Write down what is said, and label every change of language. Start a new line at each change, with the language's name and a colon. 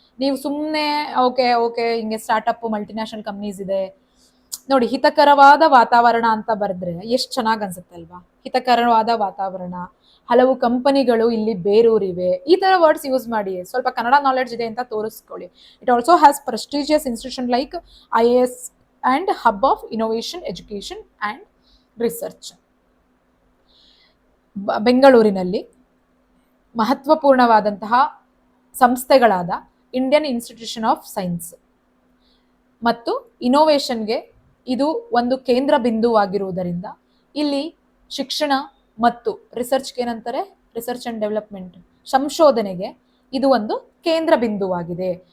Kannada: ನೀವು ಸುಮ್ಮನೆ ಓಕೆ ಹಿಂಗೆ ಸ್ಟಾರ್ಟ್ಅಪ್ ಮಲ್ಟಿನ್ಯಾಷನಲ್ ಕಂಪ್ನೀಸ್ ಇದೆ ನೋಡಿ, ಹಿತಕರವಾದ ವಾತಾವರಣ ಅಂತ ಬರೆದ್ರೆ ಎಷ್ಟು ಚೆನ್ನಾಗಿ ಅನ್ಸುತ್ತೆ ಅಲ್ವಾ? ಹಿತಕರವಾದ ವಾತಾವರಣ, ಹಲವು ಕಂಪನಿಗಳು ಇಲ್ಲಿ ಬೇರೂರಿವೆ, ಈ ತರ ವರ್ಡ್ಸ್ ಯೂಸ್ ಮಾಡಿ. ಸ್ವಲ್ಪ ಕನ್ನಡ ನಾಲೆಡ್ಜ್ ಇದೆ ಅಂತ ತೋರಿಸ್ಕೊಳ್ಳಿ.
English: It also has prestigious institution like IAS and hub of innovation, education and research.
Kannada: ಬೆಂಗಳೂರಿನಲ್ಲಿ ಮಹತ್ವಪೂರ್ಣವಾದಂತಹ ಸಂಸ್ಥೆಗಳಾದ ಇಂಡಿಯನ್ ಇನ್ಸ್ಟಿಟ್ಯೂಷನ್ ಆಫ್ ಸೈನ್ಸ್ ಮತ್ತು ಇನೋವೇಷನ್ಗೆ ಇದು ಒಂದು ಕೇಂದ್ರ ಬಿಂದುವಾಗಿರುವುದರಿಂದ ಇಲ್ಲಿ ಶಿಕ್ಷಣ ಮತ್ತು ರಿಸರ್ಚ್ಗೆ ಏನಂತಾರೆ, ರಿಸರ್ಚ್ ಅಂಡ್ ಡೆವಲಪ್ಮೆಂಟ್, ಸಂಶೋಧನೆಗೆ ಇದು ಒಂದು ಕೇಂದ್ರ ಬಿಂದುವಾಗಿದೆ.